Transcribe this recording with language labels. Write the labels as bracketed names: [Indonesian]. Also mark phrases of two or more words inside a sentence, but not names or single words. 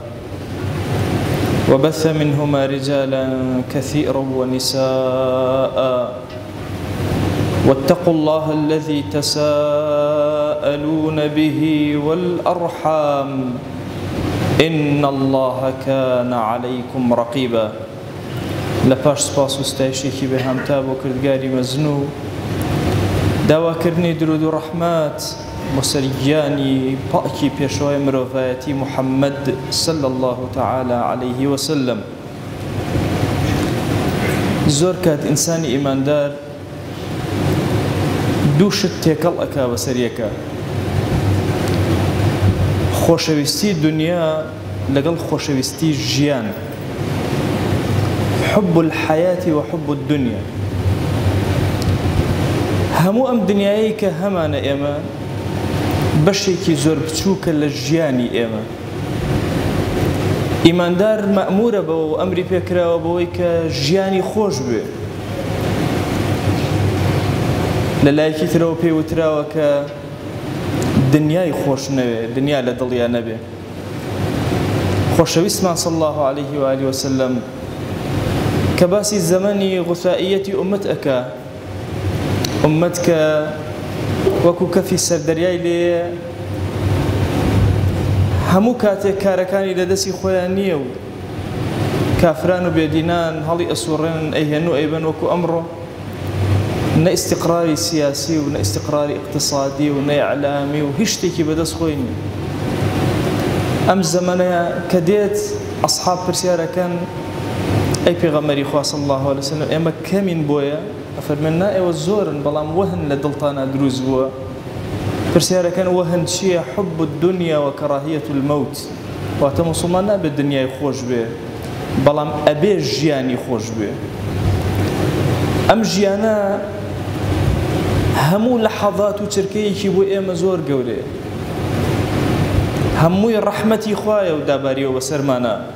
[Arabic] وبث منهما رجالا كثيرا ونساء، واتقوا الله الذي تساءلون به والأرحام إن الله كان عليكم رقيبا. [Central Kurdish] لپاش سپاس و ستایشێکی بێهامتا بۆ کردگاری مەزنوو، داواکردنی درود و ڕەحمەت بۆ سەر گیانی پاکی پێشەوای مرۆڤایەتی محەممەد [Arabic] صلی الله تعالی عليه وسلم. [Central Kurdish] زۆر کات ئینسانی ئیماندار دوو شت تێکەڵ ئەکا بەسەر یەکە: خۆشەویستی دنیا لەگەڵ خۆشەویستی ژیان، [Arabic] حب الحياة وحب الدنيا. [Persian] همو ام دنیایی که همان [Central Kurdish] ئێمە بەشێکی زۆر بچووکە لە ژیانی ئێمە. ئیماندار مەأمورە بەوە و ئەمری پێکراوە بەوەی کە ژیانی خۆش بێ. لە لایەکی ترەوە پێی وتراوە کە دنیای خۆش نەوێ، دنیا لە دڵیا نەبێ. خۆشەویستمان [Arabic] صلی الله عليه وآله وسلم [Central Kurdish] کە باسی زەمەنی غوثائیەتی ئومەت ئەکا، ئومەت کە وەکو کەفی سەردەریای لێیە، هەموو کاتێک کارەکانی لەدەستی خۆیان نییە و کافران و بێدینان هەڵی ئەسوڕێن ئەیهێن و ئەیبەن وەکو ئەمڕۆ، نە ئیستیقراری سیاسی و نە ئیستیقراری اقتصادی و نە ئیعلامی و هیچ شتێکی بەدەست خۆی نییە. ئەم زەمەنەیە کە دێت ئەسحاب پرسیارەکەن: ئەی پێغەمبەری خوا [Arabic] صلی الله عليه وسلم، [Central Kurdish] ئێمە کەمین بۆیە؟ ئەفەرمێن نا، ئێوە زۆرن بەڵام وەهن لە دڵتانە دروست بووە. پرسیارەکەن وەهن چییە؟ [Arabic] حب الدنيا وكراهية الموت. [Central Kurdish] واتە موسڵمان نابێت دنیای خۆش بێ، بەڵام ئەبێ ژیانی خۆش بێ. ئەم ژیانە هەموو لەحەظات و چرکەیەکی بۆ ئێمە زۆر گەورەیە، هەمووی ڕەحمەتی خوایە و داباریەوە بەسەرمانە.